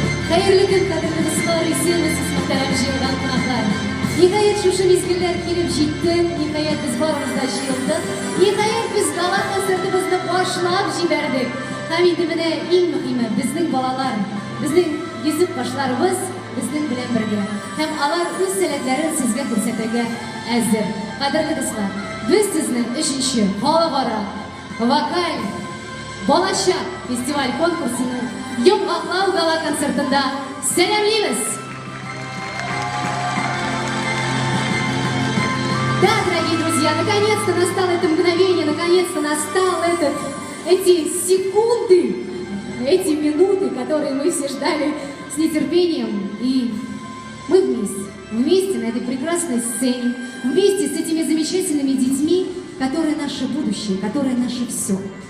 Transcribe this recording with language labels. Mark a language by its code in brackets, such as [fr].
[tt] Hayırlı gün kadınımız var, isyonisiz muhterem жиылган кунаклар. Ниһаят шушы мезгиллер килеп җитте, ниһаят без барыбыз да җыелдык, ниһаят без гала концертыбызны башлап җибәрдек. Һәм инде менә иң мөһиме безнең балалар, безнең йөзек башларыбыз безнең белән бергә. Һәм алар үз сәләтләрен сезгә күрсәтергә әзер. Кадерле дуслар, без сезнең 3нче халыкара вокаль балачак фестиваль конкурсының Йомгаклау гала концертында сәламлыйбыз. [ru] Да, дорогие друзья, наконец-то настало это мгновение, наконец-то настал эти секунды, эти минуты, которые мы все ждали с нетерпением. И мы вместе на этой прекрасной сцене, вместе с этими замечательными детьми, которые наше будущее, которые наше все.